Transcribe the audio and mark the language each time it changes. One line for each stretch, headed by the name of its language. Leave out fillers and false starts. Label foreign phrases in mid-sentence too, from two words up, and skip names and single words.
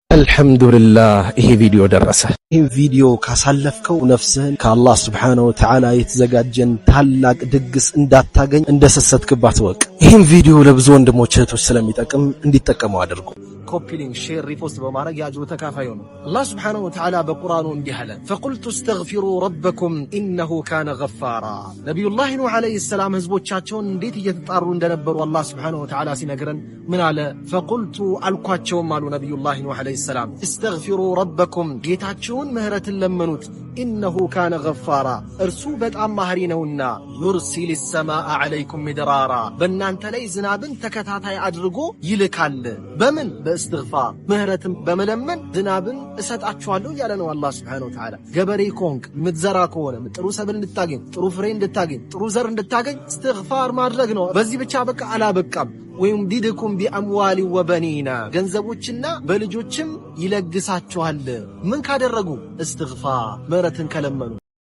Amharic: አልহামዱሊላህ ይሄ ቪዲዮ ደረሰ። ይሄ ቪዲዮ ካሳለፍከው ነፍስህን ከአላህ
Arabic: سبحانه وتعالى
Amharic: የተዘጋጀን ታላቅ ድግስ እንዳታገኝ እንደሰሰትክባት ወቅ። ይሄን ቪዲዮ ለብዙ ወንድሞች እህቶች ስለሚጠቅም እንዲጠቀሙ አድርጉ።
English: copy link share repost
Amharic: በማድረግ ያጅሩ ተካፋዩ ነው። አላህ
Arabic: سبحانه وتعالى
Amharic: በቁርአኑ እንዲህ አለ
Arabic: فقلت استغفروا ربكم انه كان غفارا።
Amharic: ነብዩላህ ኑህ
Arabic: عليه السلام
Amharic: ህዝቦቻቸውን እንዴት እየተጣሩ እንደነበሩ አላህ
Arabic: سبحانه وتعالى
Amharic: ሲነግረን ምን አለ? فقلت አልኳቸውም አሉ ነብዩላህ ኑህ
Arabic: عليه السلام استغفروا ربكم
Amharic: ጌታችሁን ምህረትን ለመኑት
Arabic: إنه كان غفارا
Amharic: እርሱ በጣም ማህሪ ነውና
Arabic: يرسل السماء عليكم مدرارا
Amharic: በእናንተ ላይ ዝናብን ተከታታይ አድርጎ ይልካል። በምን በእስትግፋር ምህረትን በመለመን ዝናብን እሰጣችኋለሁ ያለ ነው አላህ
Arabic: سبحانه وتعالى።
Amharic: ገበሬ ኮንክ ምትዘራ ከሆነ ጥሩ ሰብል እንድታገኝ ጥሩ ፍሬ እንድታገኝ ጥሩ ዘር እንድታገኝ እስትግፋር ማድረግ ነው። በዚህ ብቻ በቃ አላበቃም።
Arabic: ويمددكم بأموال وبنين
Amharic: ገንዘቦችና በልጆችም ይለግሳችኋል። ምን ካደረጉ? እስትግፋር ምህረትን ከለመኑ